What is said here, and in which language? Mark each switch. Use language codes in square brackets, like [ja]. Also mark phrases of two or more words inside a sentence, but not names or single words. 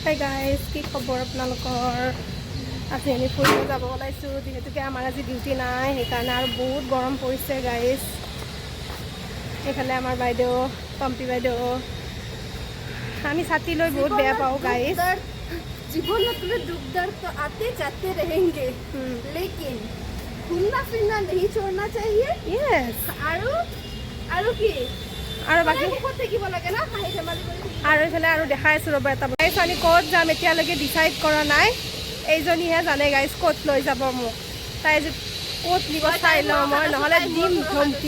[en] hi guys, [as] কি খবৰ আপোনালোকৰ? আজি আমি ফুৰিব যাব ওলাইছোঁ, যিহেতুকে আমাৰ আজি ডিউটি নাই, সেইকাৰণে আৰু বহুত গৰম পৰিছে গাইজ। এইফালে আমাৰ বাইদেউ, পম্পী বাইদেউ। আমি ছাতি লৈ বহুত বেয়া পাওঁ গাইজ। [hi] जीवन में दुख दर्द तो आते जाते रहेंगे, लेकिन घूमना फिरना नहीं छोड़ना चाहिए। [as] Yes. আৰু কি আৰু বাকী ক'ত থাকিব লাগে না হাঁহি ধেমালি কৰি আৰু এইফালে আৰু দেখাই আছোঁ ৰ'ব এটা গাইজ। আমি ক'ত যাম এতিয়ালৈকে ডিচাইড কৰা নাই। এইজনীহে জানে গাইজ ক'ত লৈ যাব মোক। তাই যে ক'ত নিব চাই লওঁ মই, নহ'লে দিম ধমকি।